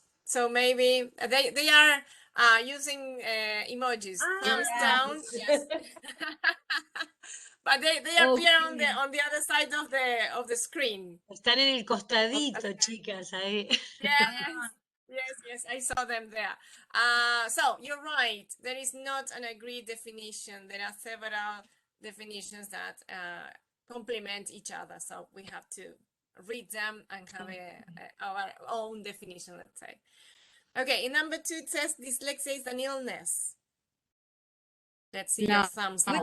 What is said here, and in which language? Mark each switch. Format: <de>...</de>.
<en>So maybe they are using emojis. Thumbs down. Yes. But they appear Okay. on the other side of the screen.</en> <es>Están en el costadito, chicas, ahí.</es> <en>Yes, I saw them there. So you're right. There is not an agreed definition. There are several definitions that complement each other. So we have to read them and have our own definition, let's say. Okay, in number 2, it says dyslexia is an illness. Let's see your thumbs now.</en>